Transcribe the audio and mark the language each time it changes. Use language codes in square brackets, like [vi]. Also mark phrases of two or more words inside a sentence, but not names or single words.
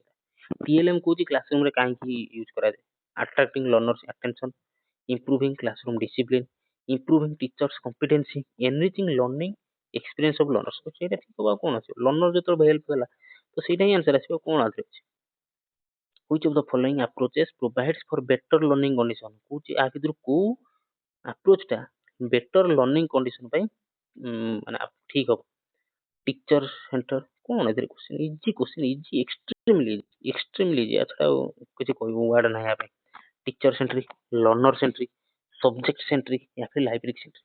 [or] ଟିଏଲଏମ୍ କହୁଛି କ୍ଲାସରୁମ୍ ରେ କାହିଁକି ୟୁଜ୍ କରାଯାଏ। [en] attracting learners attention, improving classroom discipline, improving teachers competence, enriching learning experience of learners. [or] ସେଇଟା ଠିକ ହବ, ଆଉ କଣ ଆସିବ। ଲର୍ନର ଯେତେବେଳେ ହେଲ୍ପ ହେଲା ତ ସେଇଟା ହିଁ ଆନ୍ସର ଆସିବ, କଣ ଆନ୍ସର ଅଛି। [en] which of the following approaches provides for better learning condition, [or] କହୁଛି ଆ ଭିତରୁ କୋଉ ଆପ୍ରୋଚ ଟା [en] better learning condition [or] ପାଇଁ ମାନେ ଠିକ ହବ। [en] teacher center, [or] କଣ ଏଥିରେ [en] question, easy extremely easy. [or] ଆଚ୍ଛା ଆଉ କିଛି କହିବୁ ୱାର୍ଡ ନାହିଁ ୟା ପାଇଁ। [en] teacher centric, learner centric, subject centric, [hi] या फिर [en] library centric.